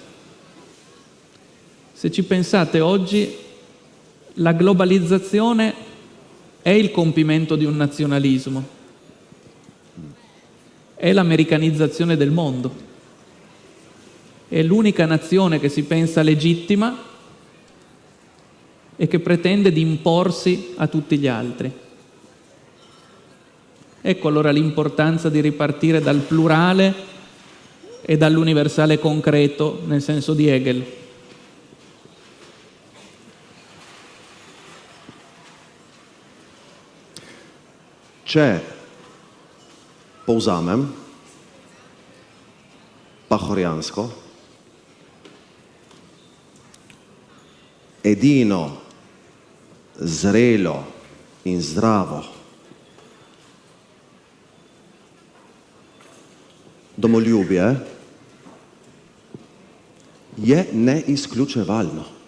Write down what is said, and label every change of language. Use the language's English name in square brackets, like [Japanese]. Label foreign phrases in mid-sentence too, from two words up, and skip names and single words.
[Italian] Se ci pensate, oggi la globalizzazione è il compimento di un nazionalismo, è l'americanizzazione del mondo, è l'unica nazione che si pensa legittima e che pretende di imporsi a tutti gli altri. Ecco allora l'importanza di ripartire dal plurale e dall'universale concreto nel senso di Hegel. [Slovenian] Če povzamem pahorjansko, edino zrelo in zdravo domoljubje je neizključevalno.